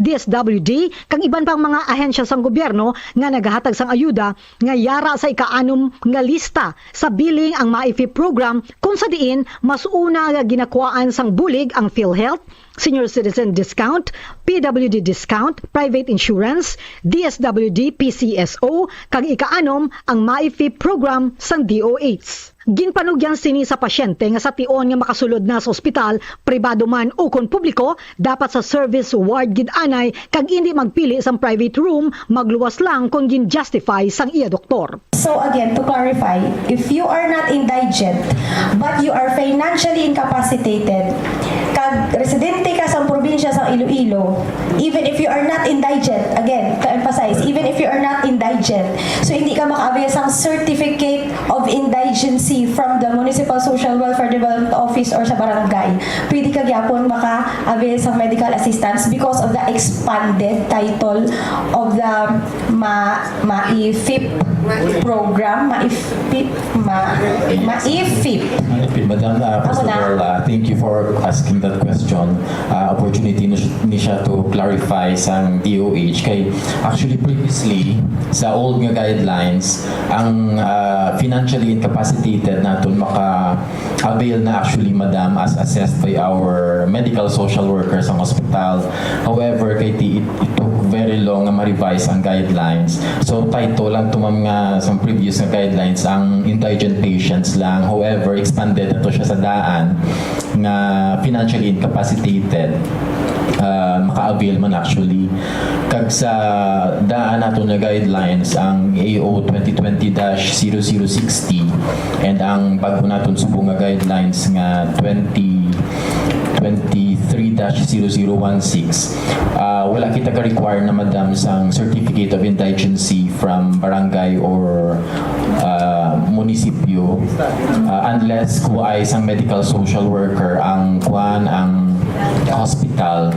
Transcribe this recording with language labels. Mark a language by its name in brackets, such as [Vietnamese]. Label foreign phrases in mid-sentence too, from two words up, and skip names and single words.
[Hiligaynon] DSWD kag iban pang mga ahensya sang gobyerno nga nagahatag sang ayuda nga yara sa ika-6 nga lista sa billing ang MAIFI program kung sa diin mas una nga ginakuhaan sang bulig ang PhilHealth, Senior Citizen Discount, PWD Discount, Private Insurance, DSWD PCSO kag ika-6 ang MAIFI program sang DOH. Ginpanugyan sini sa pasyente nga sa tion nga makasulod na sa ospital, pribado man o kon publiko, dapat sa [English] service ward [Hiligaynon] gid anay kag hindi magpili sang [English] private room, [Hiligaynon] magluwas lang kung gin-justify sang iya doktor. [English] So again, to clarify, if you are not indigent but you are financially incapacitated, [Hiligaynon] kag residente ka sa probinsya sa Iloilo, [English] even if you are not indigent, again, to emphasize, even if you are not indigent, so [Hiligaynon] hindi ka maka-avail sang [English] certificate of indigency from the Municipal Social Welfare Development Office or [Hiligaynon] sa barangay, pwede ka gyapon maka-avail sang [English] medical assistance because of the expanded title of the MAIFIP program, MAIFIP. Madam, first of all, thank you for asking that question. [Hiligaynon] Opportunity ni siya [English] to clarify [Hiligaynon] sang DOH kay actually previously sa old nga guidelines ang [English] financially incapacitated [Hiligaynon] naton maka-avail na actually madam [English] as assessed by our medical social workers [Hiligaynon] ang hospital. [English] However, kay it took very long [Hiligaynon] nga ma-revise ang [English] guidelines. [Hiligaynon] So title lang tumam nga sa previous nga guidelines ang [English] indigent patients [Hiligaynon] lang. However, expanded na to siya sa daan nga [English] financially incapacitated [Hiligaynon] maka-avail man actually. Kag sa daan nato na guidelines ang AO 2020-0060 and ang bago naton subong nga guidelines nga 2023-0016 wala kita ka-require na madam sang [English] certificate of indigency from [Hiligaynon] barangay or munisipyo unless kung ay isang [English] medical social worker [Hiligaynon] ang hospital.